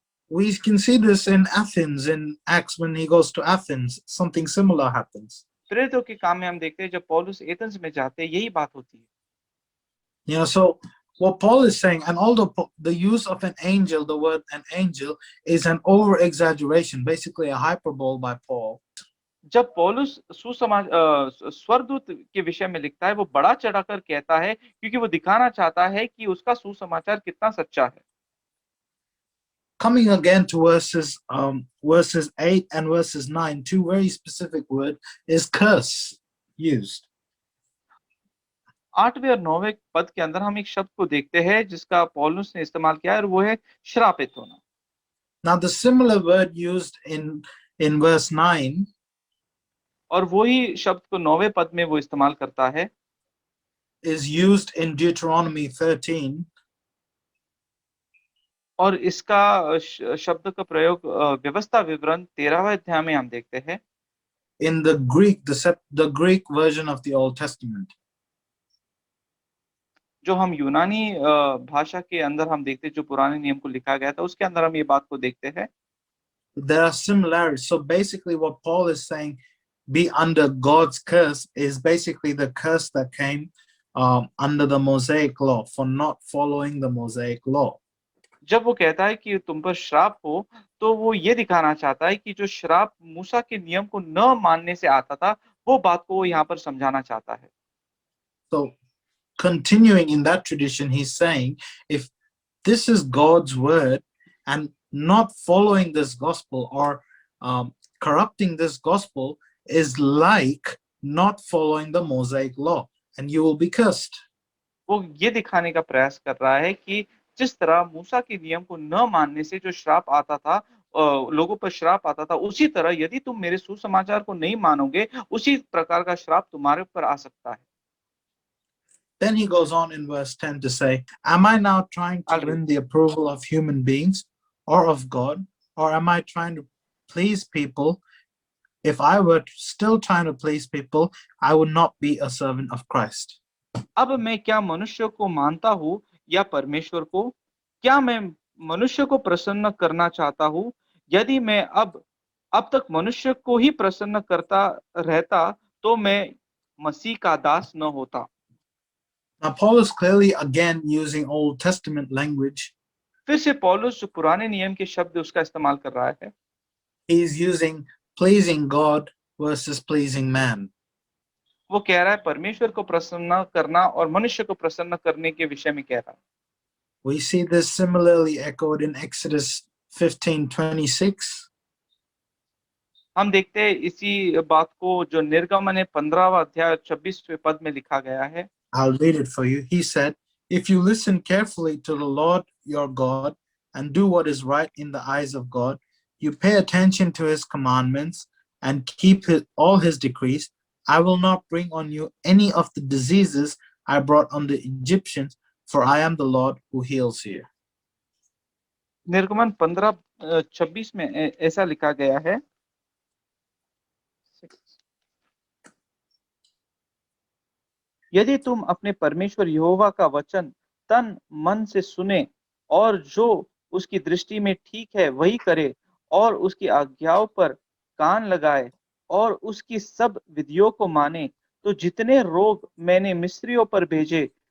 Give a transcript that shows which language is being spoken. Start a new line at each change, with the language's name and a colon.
English: We can see this in Athens, in Acts, when he goes to Athens, something similar happens.
Hindi: प्रेरितों के काम में हम देखते हैं जब पौलुस एथेंस में जाते हैं यही बात होती है।
English: You know, so what Paul is saying, and although the use of an angel, the word an angel, is an over exaggeration, basically a hyperbole by Paul.
Hindi: जब पौलुस स्वर्गदूत के विषय में लिखता है वो बढ़ा चढ़ाकर कहता है क्योंकि वो दिखाना चाहता है कि उसका सुसमाचार कितना सच्चा है।
English: Coming again to verses 8 and verses 9, two very specific words is curse used.
Hindi: 8वें और 9वें पद के अंदर हम एक शब्द को देखते हैं जिसका पौलुस ने इस्तेमाल किया है और वो है श्रापित होना।
English: Now the similar word used in verse 9
Hindi: और वही शब्द को 9वें पद में वो इस्तेमाल करता है
English: is used in Deuteronomy 13
Hindi: और इसका शब्द का प्रयोग व्यवस्था विवरण 13वें अध्याय में हम देखते हैं
English: in the Greek version of the Old Testament.
Hindi: जो हम यूनानी भाषा के अंदर हम देखते हैं जो पुराने नियम को लिखा गया था उसके अंदर हम ये बात को देखते हैं।
English: There are similarities. So basically what Paul is saying, be under God's curse, is basically the curse that came under the Mosaic law for not following the Mosaic law.
Hindi: जब वो कहता है कि तुम पर श्राप हो तो वो ये दिखाना चाहता है कि जो श्राप मूसा के नियम को न मानने से आता था वो बात को वो यहाँ पर समझाना चाहता है।
English: So continuing in that tradition, he's saying if this is God's word and not following this gospel or corrupting this gospel is like not following the Mosaic law, and you will be cursed.
Hindi: वो ये दिखाने का प्रयास कर रहा है कि जिस तरह मूसा के नियम को न मानने से जो श्राप आता था लोगों पर श्राप आता था उसी तरह यदि तुम मेरे सुसमाचार को नहीं मानोगे उसी प्रकार का श्राप तुम्हारे ऊपर आ सकता है।
English: Then he goes on in verse 10 to say, am I now trying to win the approval of human beings or of God, or am I trying to please people? If I were still trying to please people, I would not be a servant of Christ.
Hindi: अब मैं क्या मनुष्य को मानता हूँ या परमेश्वर को? क्या मैं मनुष्य को प्रसन्न करना चाहता हूँ? यदि मैं अब तक मनुष्य को ही प्रसन्न करता रहता तो मैं मसीह का दास न होता।
English: Now Paul is clearly again using Old Testament language.
Hindi: फिर से पौलुस जो पुराने नियम के शब्द उसका इस्तेमाल कर रहा है।
English: He is using pleasing God versus pleasing man.
Hindi: वो कह रहा है परमेश्वर को प्रसन्न करना और मनुष्य को प्रसन्न करने के विषय में कह रहा है।
English: We see this similarly echoed in Exodus 15:26.
Hindi: हम देखते हैं इसी बात को जो निर्गमन 15वां अध्याय 26वें पद में लिखा गया है।
English: I'll read it for you. He said, if you listen carefully to the Lord your God and do what is right in the eyes of God, you pay attention to his commandments and keep all his decrees, I will not bring on you any of the diseases I brought on the Egyptians, for I am the Lord who heals you.
Hindi: निर्गमन 15:26 में ऐसा लिखा गया है, यदि तुम अपने परमेश्वर यहोवा का वचन तन मन से सुने और जो उसकी दृष्टि में ठीक है वही करे और उसकी आज्ञाओं पर कान लगाए और उसकी सब विधियों को माने, तो जितने रोग मैंने मिस्रियों पर भेजे